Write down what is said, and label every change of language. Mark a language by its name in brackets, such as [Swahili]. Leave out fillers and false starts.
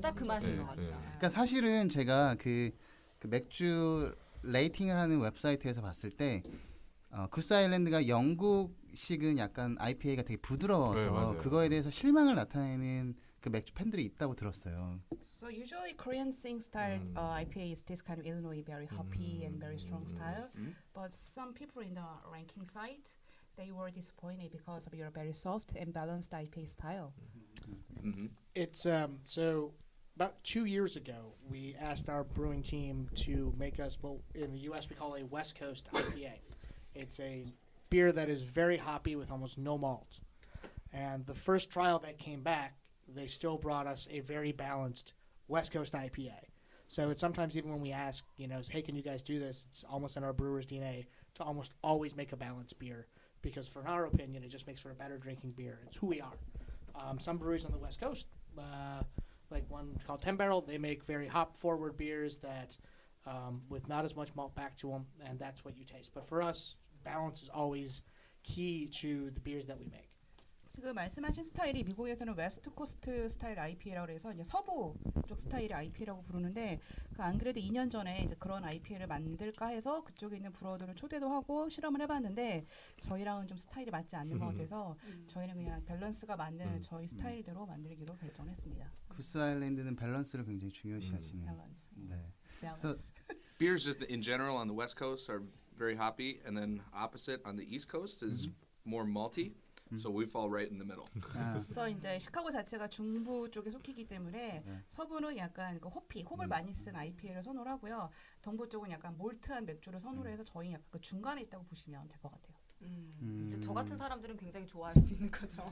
[Korean] 딱 그 맛인 네, 것 같아요. 네. 그러니까 사실은 제가 그 맥주 레이팅을 하는 웹사이트에서 봤을 때 구스 아일랜드가 영국식은 약간 IPA가 되게 부드러워서 네, 맞아요. 그거에 대해서 실망을 나타내는 그 맥주 팬들이 있다고 들었어요. [English] So usually Korean sing style IPA is this kind of Illinois very hoppy and very strong style. But some people in the ranking site they were disappointed because of your very soft and balanced IPA style. Mm-hmm. It's so about 2 years ago, we asked our brewing team to make us what in the U.S. we call a West Coast IPA. It's a beer that is very hoppy with almost no malt. And the first trial that came back, they still brought us a very balanced West Coast IPA. So it's sometimes even when we ask, hey, can you guys do this? It's almost in our brewer's DNA to almost always make a balanced beer because, for our opinion, it just makes for a better drinking beer. It's who we are. Some breweries on the West Coast, like one called 10 Barrel, they make very hop-forward beers that with not as much malt back to them, and that's what you taste. But for us, balance is always key to the beers that we make. [Korean] 지금 말씀하신 스타일이 미국에서는 웨스트 코스트 스타일 IPA라고 해서 이제 서부 쪽 스타일의 IPA라고 부르는데 안 그래도 2년 전에 이제 그런 IPA를 만들까 해서 그쪽에 있는 브루어들을 초대도 하고 실험을 해봤는데 저희랑은 좀 스타일이 맞지 않는 것 같아서 저희는 그냥 밸런스가 맞는 저희 스타일대로 만들기로 결정했습니다. 구스 아일랜드는 밸런스를 굉장히 중요시하시네요. 밸런스. 네. 밸런스. [English] Beers just in general on the West Coast are very hoppy, and then opposite on the East Coast is more malty. So we fall right in the middle. [Korean] 그래서 이제 시카고 자체가 중부 쪽에 속히기 때문에 서부는 약간 그 홉을 많이 쓴 IPA를 선호를 하고요. 동부 쪽은 약간 몰트한 맥주를 선호를 해서 저희 약간 그 중간에 있다고 보시면 될 것 같아요. 저 같은 사람들은 굉장히 좋아할 수 있는 거죠.